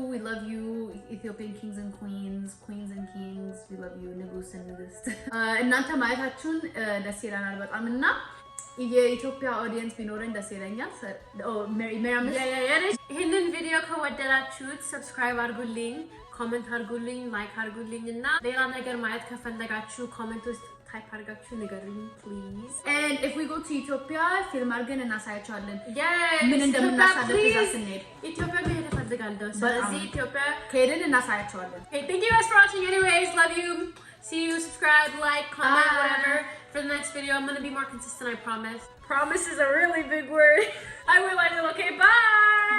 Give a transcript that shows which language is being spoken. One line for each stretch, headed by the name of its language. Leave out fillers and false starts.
English: We love you, Ethiopian kings and queens and kings. We love you,
Amharic: ንጉስ and ንግስት። እናንተ ማየታችሁን ደስ ይለናል በጣም እና የኢትዮጵያ ኦዲየንስ ቢኖረኝ ደስ ይለኛል። ሜሪያም ይሄንን ቪዲዮ ከወደዳችሁት ሰብስክራይብ አድርጉልኝ፣ ኮሜንት አድርጉልኝ፣ ላይክ አድርጉልኝ እና ሌላ ነገር ማየት ከፈለጋችሁ ኮሜንት ውስጥ ታይፕ አድርጋችሁ ንገሩኝ ፕሊዝ።
English: And if we go to Ethiopia
Amharic: ፊልም አድርገን እናሳያቸዋለን
English: yes
Amharic: ምን እንደምናሳልፍ እዛ ስንሄድ። ኢትዮጵያ መሄድ እፈልጋለሁ። ስለዚህ ኢትዮጵያ ከሄድን እናሳያቸዋለን።
English: Okay, thank you guys for watching anyways. Love you. See you, subscribe, like, comment, whatever. For the next video, I'm going to be more consistent, I promise. Promise is a really big word. I realize it. Okay, bye!